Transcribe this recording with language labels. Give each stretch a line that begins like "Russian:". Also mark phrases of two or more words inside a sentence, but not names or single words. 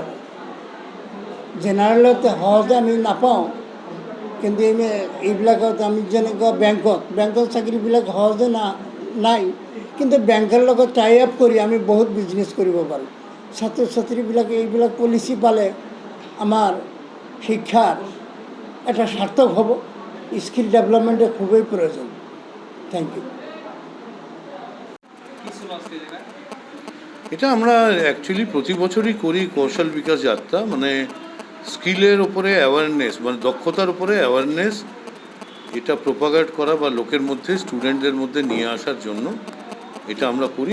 Assamese: জেনেৰেলত সহজে আমি নাপাওঁ, কিন্তু এইবিলাকত আমি যেনেকুৱা বেংকত চাকৰিবিলাক সহজে নাই। কিন্তু বেংকৰ লগত
English: tie up
Assamese: কৰি আমি বহুত বিজনেছ কৰিব পাৰোঁ। ছাত্ৰ ছাত্ৰীবিলাকে এইবিলাক পলিচি পালে আমাৰ শিক্ষাৰ এটা সাৰ্থক হ'ব।
English: skill developmentৰ
Assamese: খুবেই প্ৰয়োজন।
English: thank you.
Bangla: এটা আমরা অ্যাকচুয়ালি প্রতি বছরই করি কৌশল বিকাশ যাত্রা, মানে স্কিলের ওপরে অ্যাওয়ারনেস, মানে দক্ষতার উপরে অ্যাওয়ারনেস, এটা প্রোপাগেট করা বা লোকের মধ্যে, স্টুডেন্টদের মধ্যে নিয়ে আসার জন্য এটা আমরা করি।